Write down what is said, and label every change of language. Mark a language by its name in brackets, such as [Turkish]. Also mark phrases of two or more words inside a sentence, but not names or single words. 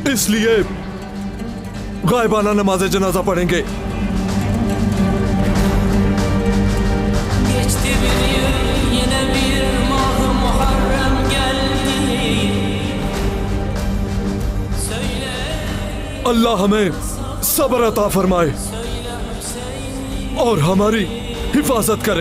[Hindi] इसलिए गायबाना नमाज जनाजा पढ़ेंगे। [Turkish] Geçti bir yıl, yine bir mah-ı Muharrem geldi. Söyle, [Hindi] अल्लाह हमें सब्र अता फरमाए और हमारी हिफाजत करे।